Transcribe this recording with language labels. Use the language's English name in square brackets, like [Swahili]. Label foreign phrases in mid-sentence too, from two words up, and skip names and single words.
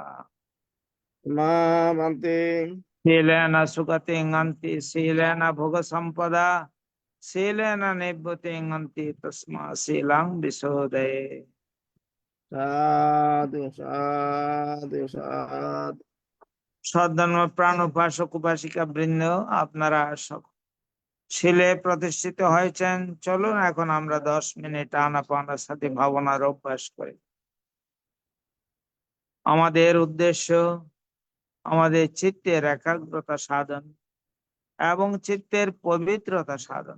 [Pali] Bante Silena sukating anti silena bhoga sampada silena nibbhuting anti tasma silang visodaya. Sadhu sadhu sadhu [Bangla] সদ্ধর্ম প্রাণ উপাসক উপাসিকা বৃন্দ আপনারা ছিলে প্রতিষ্ঠিত হয়েছেন। চলুন এখন আমরা 10 মিনিট আনাপানার সাথে ভাবনার অভ্যাস করি। আমাদের উদ্দেশ্য আমাদের চিত্তের একাগ্রতা সাধন এবং চিত্তের পবিত্রতা সাধন।